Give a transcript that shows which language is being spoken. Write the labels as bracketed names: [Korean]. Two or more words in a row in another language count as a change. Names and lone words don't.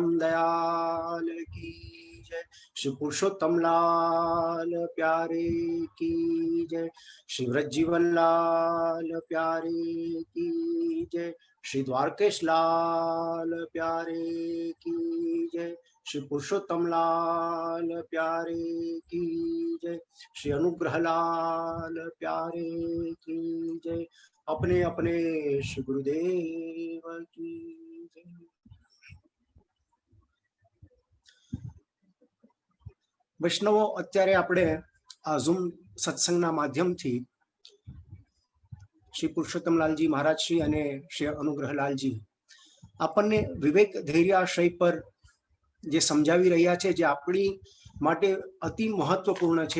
[Hindi] दयाल की जय, श्री पुरुषोत्तम लाल प्यारे की जय, श्री व्रजजीवन लाल प्यारे की जय, श्री द्वारकेश लाल प्यारे की जय, श्री पुरुषोत्तम लाल प्यारे की जय, श्री अनुग्रह लाल प्यारे की जय। अपने अपने श्री गुरुदेव की जय। [Gujarati] વૈષ્ણવો, અત્યારે આપણે આ ઝૂમ સત્સંગના માધ્યમથી શ્રી પુરુષોત્તમલાલજી મહારાજશ્રી અને શ્રી અનુગ્રહલાલજી આપણને વિવેક ધૈર્યાશ્રય પર જે સમજાવી રહ્યા છે, જે આપણી માટે અતિ મહત્વપૂર્ણ છે.